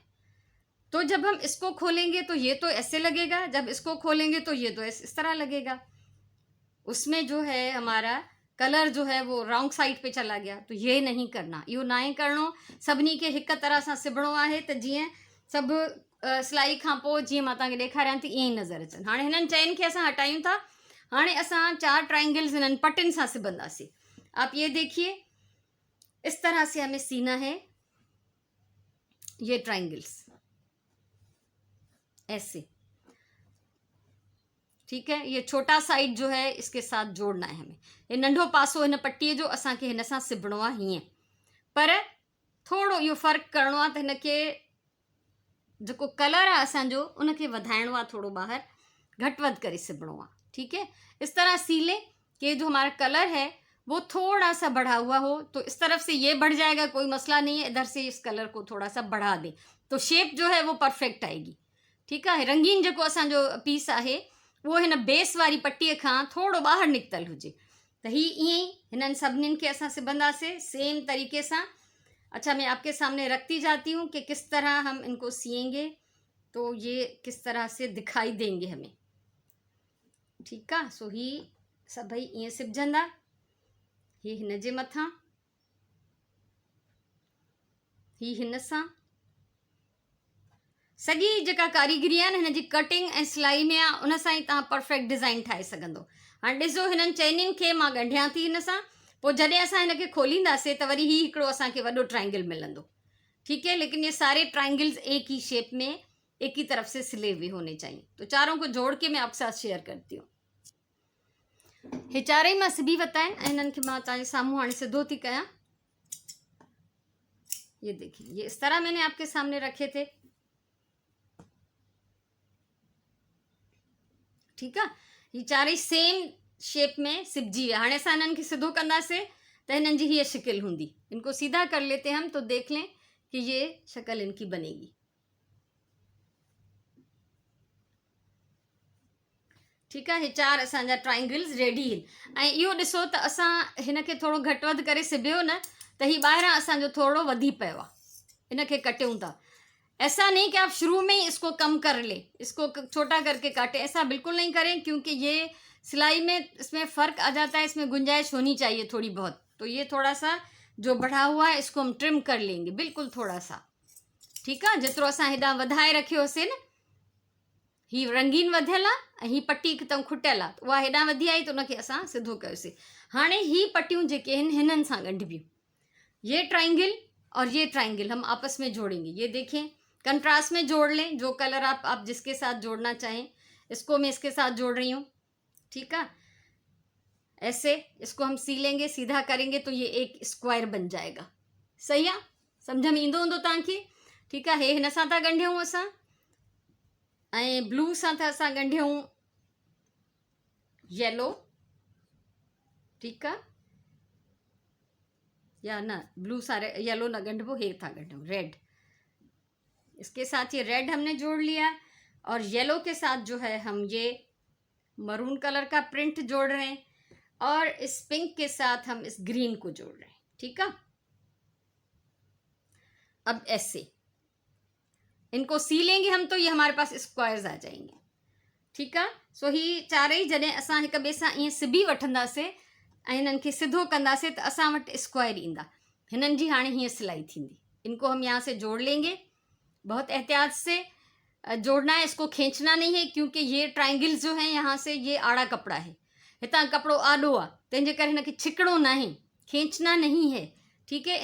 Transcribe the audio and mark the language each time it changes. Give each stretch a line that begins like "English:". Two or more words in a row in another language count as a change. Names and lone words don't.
Hindi: तो जब हम इसको खोलेंगे तो ये तो ऐसे लगेगा, जब इसको खोलेंगे तो ये तो इस तरह लगेगा। उसमें जो है हमारा कलर जो है वो
English: wrong side
Hindi: पे चला गया। तो ये नहीं करना,
Sindhi: इहो ना आहे करिणो। सभिनी खे हिक तरह सां सिबणो आहे त जीअं सभु सिलाई खां पोइ जीअं मां तव्हांखे ॾेखारियां थी ईअं ई नज़र अचनि। हाणे हिननि चइनि खे असां हटायूं था। हाणे असां 4 ट्राइंगल्स हिननि पटिन सां सिबंदासीं।
Hindi: आप ये देखिए, इस तरह से हमें सीना है ये ट्राइंगल्स, ऐसे, ठीक है। ये छोटा साइड जो है इसके साथ जोड़ना है हमें।
Sindhi: ये नंढो पासो हिन पट्टीअ जो असांखे हिन सां सिबणो आहे हीअं, पर थोरो इहो फ़र्क़ु करिणो आहे। त हिनखे जेको कलर आहे असांजो उनखे वधाइणो आहे, थोरो ॿाहिरि घटि वधि करे सिबणो आहे,
Hindi: ठीक है। इस तरह सीले कि जो हमारा कलर है वो थोड़ा सा बढ़ा हुआ हो, तो इस तरफ से ये बढ़ जाएगा, कोई मसला नहीं है। इधर से इस कलर को थोड़ा सा बढ़ा दें तो शेप जो है वो परफेक्ट आएगी, ठीक है।
Sindhi: रंगीन जेको असांजो पीस आहे वो हिन बेस वारी पट्टीअ खां थोरो ॿाहिरि निकितल हुजे। त ही ईअं ई हिननि सभिनीनि खे असां सिबंदासीं सेम तरीक़े सां।
Hindi: अच्छा, मैं आपके सामने रखती जाती हूँ कि किस तरह हम इनको सिएंगे तो ये किस तरह से दिखाई देंगे हमें, ठीक है।
Sindhi: सो ही सभई ईअं सिबजंदा, ही हिन जे मथां, ही हिन सां। सॼी जेका कारीगरी आहे न हिन जी कटिंग ऐं सिलाई में आहे, उन सां ई तव्हां परफेक्ट डिज़ाइन ठाहे सघंदो। हाणे ॾिसो हिननि चइनिनि खे मां ॻंढियां थी हिन सां, पोइ जॾहिं असां हिनखे खोलींदासीं त वरी ही हिकिड़ो असांखे वॾो ट्राइंगल मिलंदो, ठीक है।
Hindi: लेकिन ये सारे ट्राइंगल्स एक ही शेप में एक ही तरफ से सिले हुए होने चाहिए। तो चारों को जोड़ के मैं आपके साथ शेयर करती हूँ।
Sindhi: हे चारई मां सिबी वरिता आहिनि ऐं हिननि खे मां तव्हांजे साम्हूं हाणे सिधो थी कयां।
Hindi: ये देखिए, ये इस तरह मैंने आपके सामने रखे थे,
Sindhi: ठीक आहे। ही चारई सेम शेप में सिबजी विया। हाणे असां हिननि खे सिधो कंदासीं त हिननि जी हीअ शिकिल हूंदी।
Hindi: इनको सीधा कर लेते हम तो देख लें कि ये शक्ल इनकी बनेगी,
Sindhi: ठीक आहे। हे 4 असांजा ट्राइंगल्स रेडी आहिनि। ऐं इहो ॾिसो त असां हिनखे थोरो घटि वधि करे सिबियो न त ही ॿाहिरां असांजो थोरो वधी पियो आहे, इनखे कटियूं था।
Hindi: ऐसा नहीं कि आप शुरू में ही इसको कम कर ले, इसको छोटा करके काटे, ऐसा बिल्कुल नहीं करें, क्योंकि ये सिलाई में इसमें फ़र्क आ जाता है, इसमें गुंजाइश होनी चाहिए थोड़ी बहुत। तो ये थोड़ा सा जो बढ़ा हुआ है इसको हम ट्रिम कर लेंगे, बिल्कुल थोड़ा सा, ठीक है।
Sindhi: जेतिरो असां हेॾां वधाए रखियोसीं न, ही रंगीन वधियल आहे ऐं ही पट्टी हिकदमि खुटियल आहे, उहा हेॾां वधी आई त उनखे असां सिधो कयोसीं। हाणे ही पट्टियूं जेके आहिनि हिननि सां ॻंढिबियूं,
Hindi: ये ट्राइंगल और ये ट्राइंगल हम आपस में जोड़ेंगे। ये देखें, कंट्रास्ट में जोड़ लें, जो कलर आप जिसके साथ जोड़ना चाहें। इसको मैं इसके साथ जोड़ रही हूँ, ठीक है। ऐसे इसको हम सीलेंगे, सीधा करेंगे तो ये एक स्क्वायर बन जाएगा, सही है।
Sindhi: सम्झ में ईंदो हूंदो तव्हांखे, ठीक आहे। हे हिन सां था ॻंढियूं असां, ऐं ब्लू सां था असां ॻंढियूं येलो, ठीक आहे। या न, ब्लू सां येलो न ॻंढिबो, हे था ॻंढियूं रेड।
Hindi: इसके साथ ये रेड हमने जोड़ लिया और येलो के साथ जो है हम ये
English: maroon colour
Hindi: का प्रिंट जोड़ रहे हैं और इस पिंक के साथ हम इस ग्रीन को जोड़ रहे हैं, ठीक है। अब ऐसे इनको सीलेंगे हम तो ये हमारे पास स्क्वायर्स आ जाएंगे, ठीक है।
Sindhi: सो ही चारई जॾहिं असां हिक ॿिए सां ईअं सिबी वठंदासीं ऐं हिननि खे सिधो कंदासीं त असां वटि स्क्वायर ईंदा। हिननि जी हाणे हीअं सिलाई थींदी।
Hindi: इनको हम यहाँ से जोड़ लेंगे, बहुत एहतियात से जोड़ना है, इसको खींचना नहीं है, क्योंकि ये ट्राइंगल्स जो हैं यहाँ से ये आड़ा कपड़ा है,
Sindhi: हितां कपड़ो आडो आहे, तंहिंजे करे हिनखे छिकणो ना है,
Hindi: खींचना नहीं है, ठीक है।